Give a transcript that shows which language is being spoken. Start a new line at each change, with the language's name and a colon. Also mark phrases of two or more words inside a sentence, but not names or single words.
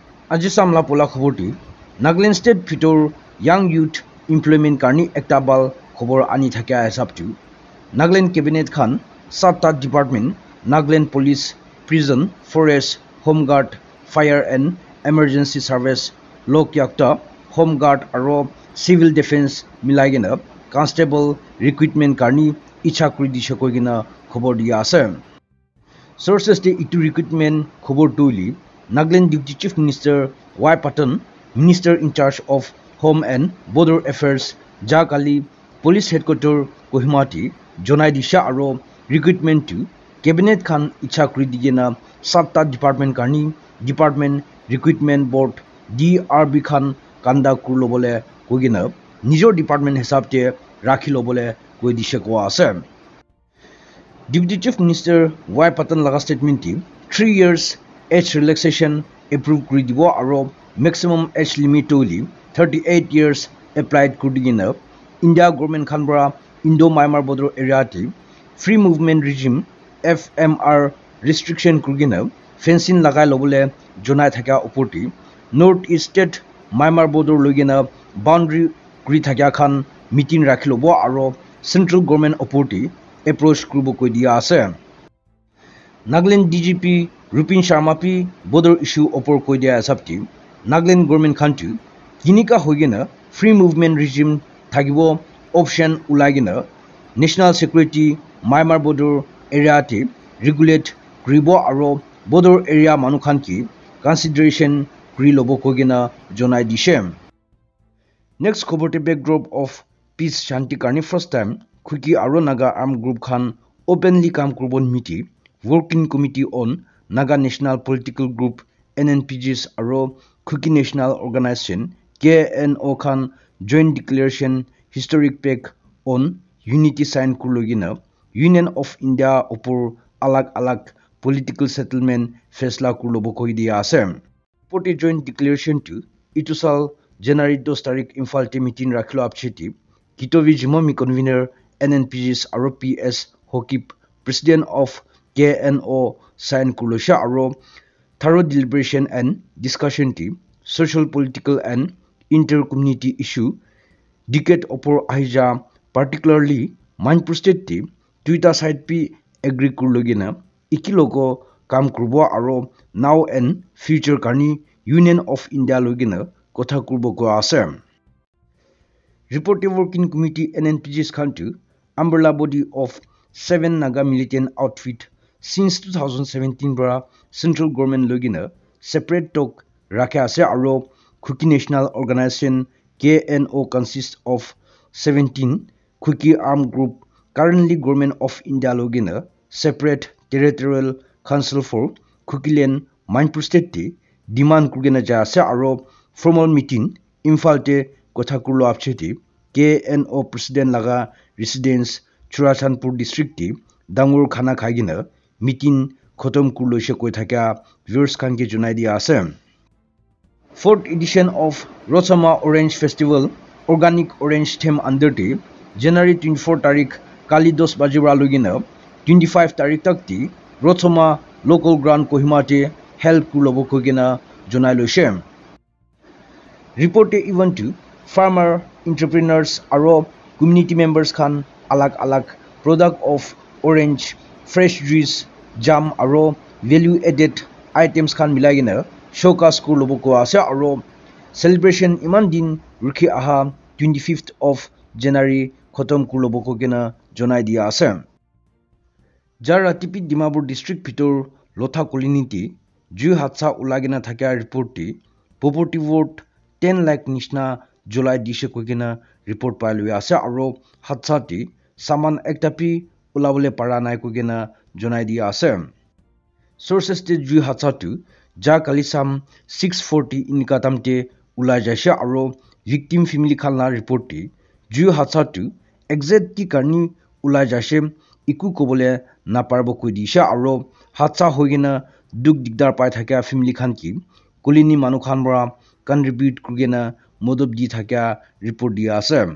Naga Pidgin: আজি samla pola khoboti Nagaland state fitor
English: young youth employment
Naga Pidgin: karni ekta bal khobor ani thakya hisab tu Nagaland cabinet khan satta department
English: Nagaland police prison forest home guard fire and emergency service
Naga Pidgin: lok yakta
English: home guard
Naga Pidgin: aro
English: civil defense
Naga Pidgin: milagena
English: constable recruitment
Naga Pidgin: karni icha kuri dishe koigena khobor dia ase sources de itu recruitment khobor tuili
English: Nagaland Deputy Chief Minister
Naga Pidgin: Y. Patan,
English: Minister in charge of Home and Border Affairs,
Naga Pidgin: Jakali,
English: Police Headquarters,
Naga Pidgin: Kohimati, Jonai Disha Aro, Recruitment to Cabinet Khan Icha Kridigena, Satta Department Karni,
English: Department Recruitment Board,
Naga Pidgin: DRB Khan Kanda Kurlobole, Kogina, Nijo Department Hesabte, Rakhilobole, Kodisha Koase.
English: Deputy Chief Minister Y.
Naga Pidgin: Patan Laga statement
English: 3 years age relaxation approved
Naga Pidgin: kridibo aro
English: maximum age limit
Naga Pidgin: toli
English: 38 years applied
Naga Pidgin: kudigina India government khanbra
English: Indo Myanmar border area
Naga Pidgin: ti
English: free movement regime FMR restriction
Naga Pidgin: kurgina fencing lagai lobole jonai thaka opoti
English: north east state Myanmar border
Naga Pidgin: logina boundary kri thaka khan meeting rakhilobo aro
English: central government
Naga Pidgin: opoti approach kurubo koi dia ase Nagaland DGP Rupin Sharma P
English: border issue
Naga Pidgin: opor koi dia sabti Nagaland government khantu kinika hoigena
English: free movement regime
Naga Pidgin: thagibo option ulagina
English: national security Myanmar border area
Naga Pidgin: te regulate kribo aro
English: border area
Naga Pidgin: manukhan ki consideration kri lobo kogena jonai dishem next khobote
English: backdrop of peace
Naga Pidgin: shanti karni
English: first time
Naga Pidgin: Khuki aro Naga
English: armed group
Naga Pidgin: khan openly kam kurbon miti
English: working committee on Naga National Political Group NNPGs
Naga Pidgin: aro Khuki
English: National Organization KNO
Naga Pidgin: Khan
English: Joint Declaration Historic Pact on Unity Sign
Naga Pidgin: Kurlogina Union of India opor alag
English: political settlement
Naga Pidgin: fesla kurlobo koi dia ase poti
English: joint declaration
Naga Pidgin: to itusal January 2 tarik Imphal te meeting rakhlo apcheti Kitovi Jimomi convener NNPGs aro PS Hokip
English: president of KNO
Naga Pidgin: sign Kulosha aro
English: thorough deliberation and discussion team social political and inter-community issue
Naga Pidgin: decade opor ahija
English: particularly Manipur state
Naga Pidgin: team Twitter side pi agree kurlogina ikilogo kam kurbo aro
English: now and future
Naga Pidgin: karni Union of India logina kotha kurbo ko ase
English: reported working committee NNPGs
Naga Pidgin: khantu
English: umbrella body of 7 Naga militant outfit since 2017
Naga Pidgin: bra
English: central government
Naga Pidgin: logina
English: separate talk
Naga Pidgin: rakha ase aro
English: Khuki National Organization KNO consists of 17 Khuki armed group currently government
Naga Pidgin: of India logina
English: separate territorial council for Khuki land Manipur state
Naga Pidgin: te demand kurgena ja ase aro
English: formal meeting
Naga Pidgin: Imphal te kotha kurlo apcheti
English: KNO president
Naga Pidgin: laga residence Churachandpur district te dangur khana khaigina meeting khotom kurloise koi thaka viewers khan ke junai dia ase
English: 4th edition of Rotsama Orange Festival organic orange theme
Naga Pidgin: under te January 24 tarik kali 10 bajibra logina 25 tarik tak ti Rotsama
English: local ground
Naga Pidgin: Kohima te help kulobo kogena junai loise
English: report event
Naga Pidgin: to
English: farmer entrepreneurs
Naga Pidgin: aro
English: community members
Naga Pidgin: khan alag
English: product of orange fresh juice jam
Naga Pidgin: aro
English: value added items
Naga Pidgin: khan milagina showcase kurlobo ko ase aro celebration iman din rukhi aha 25th of January khotom kurlobo ko gena jonai dia ase jar tipi Dimapur district bhitor lotha colony ju hatsa ulagina thaka report ti poverty vote 10 lakh nishna July dishe ko gena report pailwe ase aro hatsa ti saman ektapi ulabole para nai ko gena jonai dia ase sources te ju hatsa tu ja kalisam 640 inikatam te ulai jaise aro victim family khalna report ti ju hatsa tu exact ti karni ulai jaise iku kobole na parbo ko disha aro hatsa hoigena duk digdar pai thaka family khan ki kolini manu khan bra contribute kurgena modob di thaka report dia ase